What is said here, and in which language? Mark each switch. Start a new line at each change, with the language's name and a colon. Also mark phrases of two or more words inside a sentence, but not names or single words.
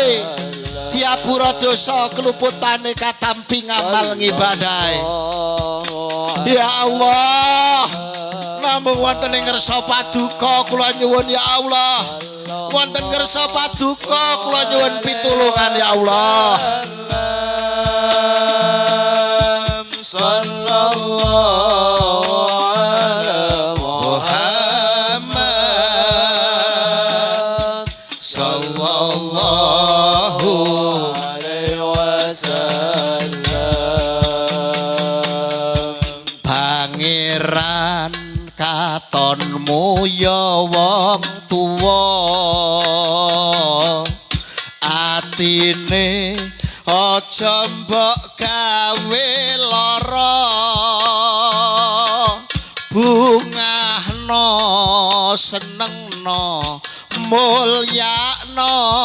Javanese: diapura dosa keluputane katampi ngamal ngibadahe ya Allah namung wonten ing ngersa paduka kula nyuwun
Arabic: يا الله
Javanese: wonten ngersa paduka kula nyuwun pitulungan
Arabic: يا الله صلى الله على محمد صلى الله عليه
Javanese: wasallam pangeran katonmu ya wong tuwa atine aja mbok gawe lara bungahno senengno mulyakno